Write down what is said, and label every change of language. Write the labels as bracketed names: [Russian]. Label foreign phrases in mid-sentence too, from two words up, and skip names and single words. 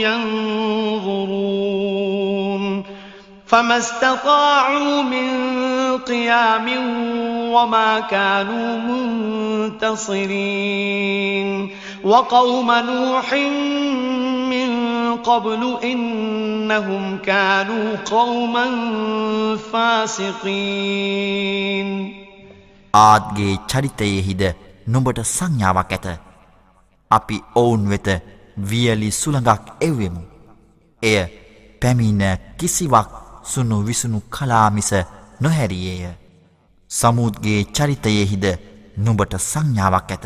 [Arabic] ينظرون فما استطاعوا من قيام وما كانوا منتصرين وقوم نوح من قبل إنهم كانوا قوما فاسقين [Sinhala] ආත්ගේ චරිතයෙහිද නුඹට සංඥාවක් ඇත. අපි ඔවුන් වෙත වියලි සුළඟක් එව්වෙමු. එය පැමිණ කිසිවක් සුණු විසුණු කලා මිස නොහැරියේය. සමුද්ගේ චරිතයෙහිද නුඹට සංඥාවක් ඇත.